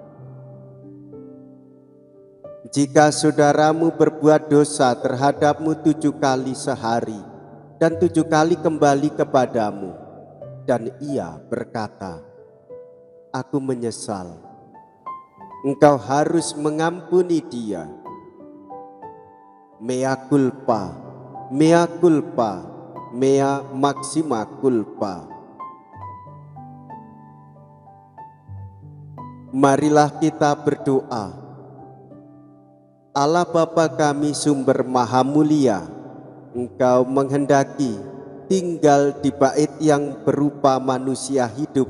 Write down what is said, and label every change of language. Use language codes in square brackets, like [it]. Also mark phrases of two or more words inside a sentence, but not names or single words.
[id] Jika saudaramu berbuat dosa terhadapmu 7 kali sehari dan 7 kali kembali kepadamu, dan ia berkata, "Aku menyesal," engkau harus mengampuni dia. [la] Mea culpa, mea culpa, mea maxima culpa. [id] Marilah kita berdoa. Allah Bapa kami sumber maha mulia, Engkau menghendaki tinggal di bait yang berupa manusia hidup.